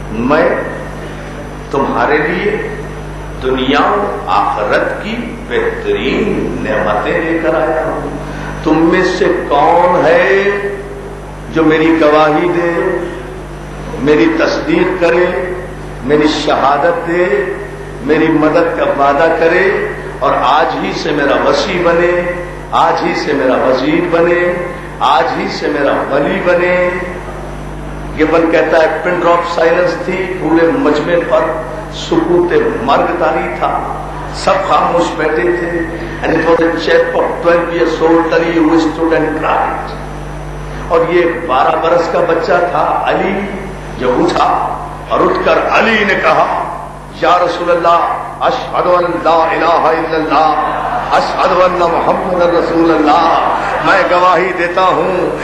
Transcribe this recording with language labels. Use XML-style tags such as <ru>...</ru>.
<ur>میں تمہارے لیے دنیا و آخرت کی بہترین نعمتیں لے کر آیا ہوں۔ تم میں سے کون ہے جو میری گواہی دے، میری تصدیق کرے، میری شہادت دے، میری مدد کا وعدہ کرے اور آج ہی سے میرا وصی بنے، آج ہی سے میرا وزیر بنے، آج ہی سے میرا ولی بنے؟ گبن کہتا ہے پن ڈراپ سائلنس تھی، پورے مجمع پر سکوت مرگ طاری تھا، سب خاموش بیٹھے تھے.</ur> <en>And it was a chap of 12 years old Ali who stood and cried.</en> <ur>اور یہ 12 برس کا بچہ تھا علی، جو اٹھا اور اٹھ کر علی نے کہا</ur> <ar>یا رسول اللہ اشہد ان لا الہ الا اللہ اشہد ان محمد رسول اللہ،</ar> <ur>میں گواہی دیتا ہوں</ur>